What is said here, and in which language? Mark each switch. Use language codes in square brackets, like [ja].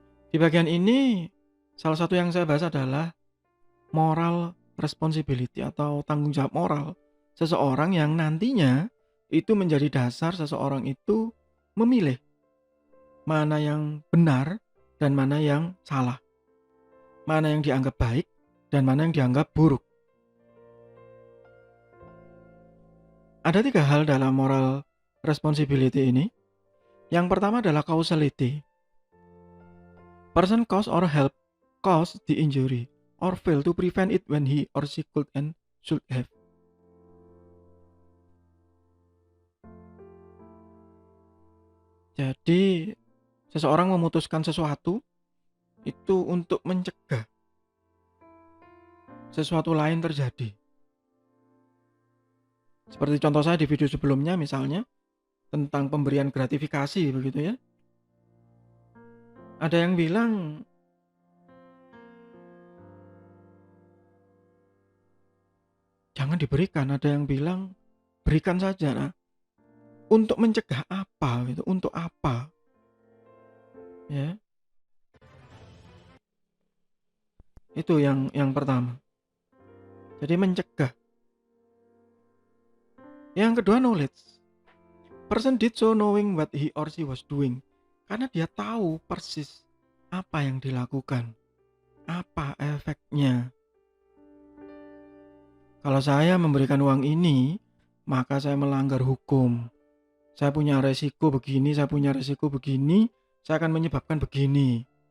[id] Di bagian ini salah satu yang saya bahas adalah moral responsibility atau tanggung jawab moral seseorang yang nantinya itu menjadi dasar seseorang itu memilih mana yang benar dan mana yang salah, mana yang dianggap baik dan mana yang dianggap buruk. Ada 3 hal dalam moral responsibility ini. Yang pertama adalah causality. [en] Person cause or help cause the injury or fail to prevent it when he or she could and should have. [id] Jadi seseorang memutuskan sesuatu itu untuk mencegah sesuatu lain terjadi. Seperti contoh saya di video sebelumnya misalnya tentang pemberian gratifikasi begitu ya. Ada yang bilang jangan diberikan, ada yang bilang berikan saja. Nah, untuk mencegah apa gitu, untuk apa? Ya, itu yang pertama. Jadi mencegah. Yang kedua knowledge. [en] Person did so knowing what he or she was doing. [id] Karena dia tahu persis apa yang dilakukan, apa efeknya. Kalau saya memberikan uang ini, maka saya melanggar hukum. Saya punya resiko begini, saya punya resiko begini, saya akan menyebabkan begini.